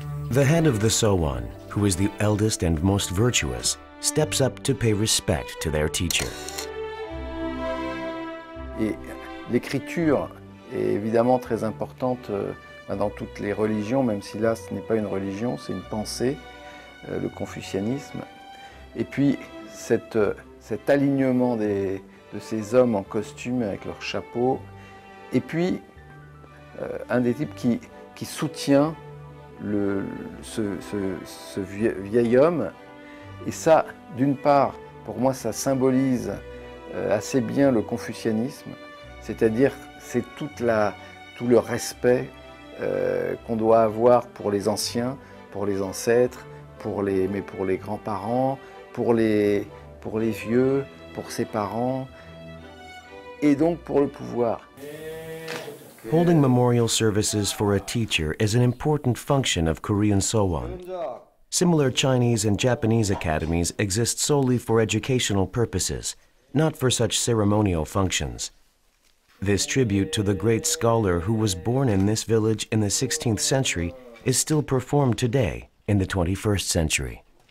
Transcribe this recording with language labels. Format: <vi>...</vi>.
<en>The head of the Sowon, who is the eldest and most virtuous, steps up to pay respect to their teacher.</en> <fr>Et l'écriture est évidemment très importante dans toutes les religions, même si là ce n'est pas une religion, c'est une pensée, le confucianisme. Et puis cet alignement de ces hommes en costume avec leurs chapeaux, et puis un des types qui soutient ce vieil homme. Et ça, d'une part, pour moi, ça symbolise assez bien le confucianisme, c'est-à-dire c'est tout le respect qu'on doit avoir pour les anciens, pour les ancêtres, mais pour les grands-parents, pour les vieux, pour ses parents, et donc pour le pouvoir.</fr> <en>Holding memorial services for a teacher is an important function of Korean Sowon. Similar Chinese and Japanese academies exist solely for educational purposes, not for such ceremonial functions. This tribute to the great scholar who was born in this village in the 16th century is still performed today in the 21st century.</en>